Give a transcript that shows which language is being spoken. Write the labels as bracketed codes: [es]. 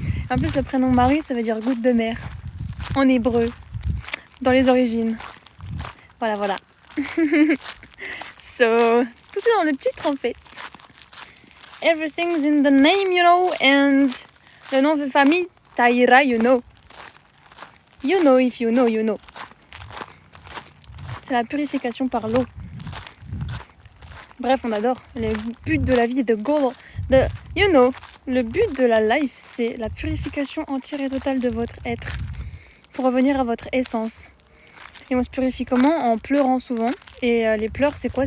[fr] En plus, le prénom Marie, ça veut dire goutte de mer. En hébreu. Dans les origines. Voilà, voilà. So, tout est dans le titre en fait. [en] Everything's in the name, you know. And [fr] le nom de famille, [en] Taïra, you know. You know if you know, you know. [fr] C'est la purification par l'eau. Bref, on adore. Le but de la vie, [en] you know, [fr] le but de la life, c'est la purification entière et totale de votre être pour revenir à votre essence. Et on se purifie comment? En pleurant souvent. Et les pleurs, c'est quoi?